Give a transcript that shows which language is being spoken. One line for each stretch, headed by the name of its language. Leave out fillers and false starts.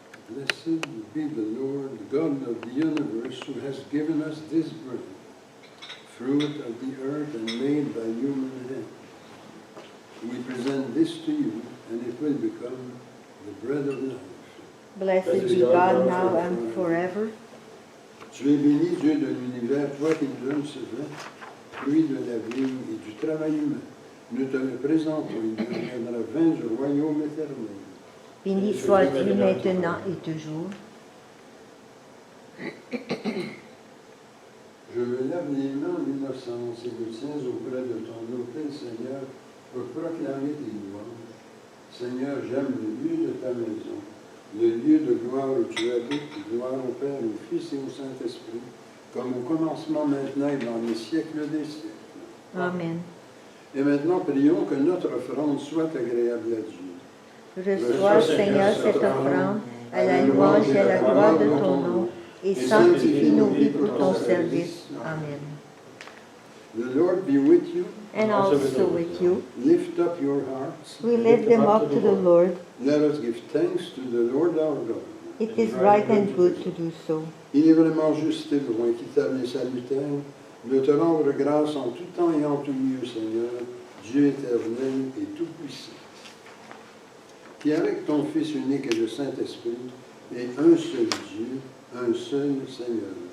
English: Blessed be the Lord, God of the universe, who has given us this bread, fruit of the earth and made by human hands. We present this to you, and it will become the bread of life. Blessed be God now and forever.
French: Tu es béni, Dieu de l'univers, toi qui nous donnes ce vin, fruit de la vigne et du travail humain. Nous te le présentons, il deviendra vin du royaume éternel. Béni sois-tu maintenant et toujours. Je me lave les mains en innocence et me tiens auprès de ton autel, Seigneur, pour proclamer tes louanges. Seigneur, j'aime le lieu de ta maison, le lieu de gloire où tu habites, gloire au Père, au Fils et au Saint-Esprit, comme au commencement, maintenant et dans les siècles des siècles. Amen. Et maintenant, prions que notre offrande soit agréable à Dieu. Reçois, Seigneur, cette offrande à la louange et à la gloire de ton nom, et sanctifie nos vies pour ton service. Amen.
English: The Lord be with you. And also with you. Lift up your hearts. We lift them up to the Lord. Let us give thanks to the Lord our God. It is right and good to do so.
French: Il est vraiment juste et bon, équitable et salutaire de te rendre grâce en tout temps et en tout lieu, Seigneur, Dieu éternel et tout-puissant, qui avec ton Fils unique et le Saint-Esprit est un seul Dieu, un seul Seigneur.